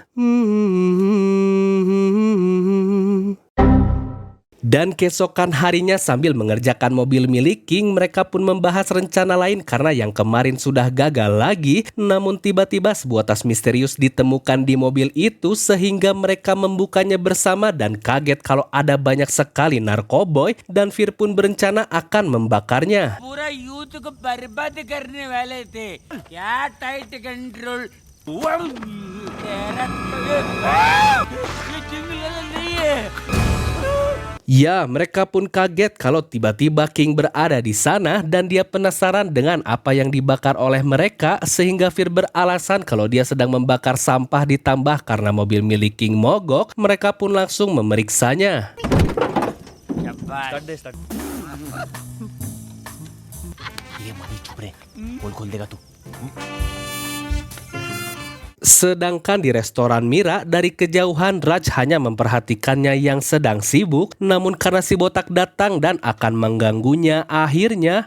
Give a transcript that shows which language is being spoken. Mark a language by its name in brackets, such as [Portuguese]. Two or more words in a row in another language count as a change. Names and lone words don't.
[Indonesian] Dan keesokan harinya sambil mengerjakan mobil milik King, mereka pun membahas rencana lain karena yang kemarin sudah gagal lagi. Namun tiba-tiba sebuah tas misterius ditemukan di mobil itu sehingga mereka membukanya bersama dan kaget kalau ada banyak sekali narkoboy, dan Fir pun berencana akan membakarnya. [Hindi] पूरा यूथ को बर्बाद करने वाले थे क्या [English] tight control [Hindi] तेरा ये जंगल नहीं है. [Indonesian] Ya, mereka pun kaget kalau tiba-tiba King berada di sana dan dia penasaran dengan apa yang dibakar oleh mereka sehingga Fir beralasan kalau dia sedang membakar sampah, ditambah karena mobil milik King mogok, mereka pun langsung memeriksanya. [Hindi] ये मनी चुप रहे पोल खोल देगा तू. [Indonesian] Sedangkan di restoran Mira, dari kejauhan Raj hanya memperhatikannya yang sedang sibuk. Namun karena si botak datang dan akan mengganggunya, akhirnya